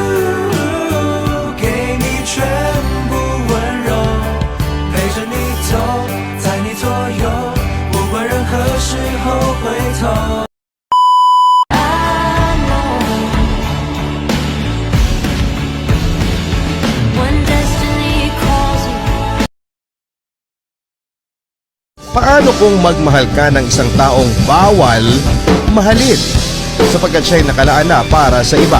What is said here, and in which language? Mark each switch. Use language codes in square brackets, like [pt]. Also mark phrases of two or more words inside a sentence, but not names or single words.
[zh] 给你全部温柔，陪着你走，在你左右，不管任何时候回头。 [tl] Paano kung magmahal ka ng isang taong bawal mahalin sapagkat siya'y nakalaan na para sa iba?